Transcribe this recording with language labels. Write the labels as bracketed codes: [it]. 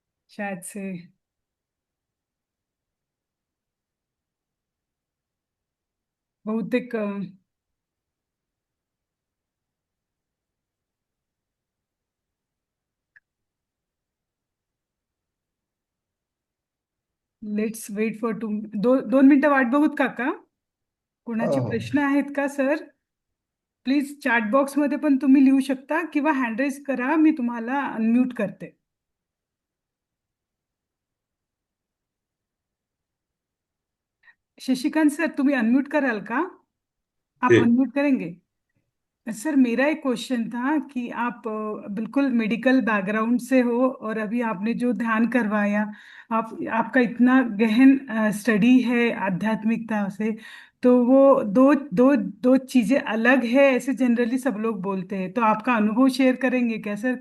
[mr] शायद से बहुतेक [en] let's wait for [mr] 2 मिनिटं वाट बघूत काका? कोणाचे हो. प्रश्न आहेत का सर? प्लीज चॅट बॉक्स मध्ये पण तुम्ही लिहू शकता, किंवा हँड रेज करा, मी तुम्हाला अनम्यूट करते. शशिकांत सर, तुम्ही अनम्यूट कराल का? [hi] आप जी अनम्यूट करेंगे? सर, मेरा एक क्वेश्चन था कि आप बिल्कुल मेडिकल बैकग्राउंड से हो, और अभी आपने जो ध्यान करवाया, आपका इतना गहन स्टडी है आध्यात्मिकता से, तो वो दो दो दो चीजें अलग है, ऐसे जनरली सब लोग बोलते हैं। तो आपका अनुभव शेयर करेंगे क्या सर?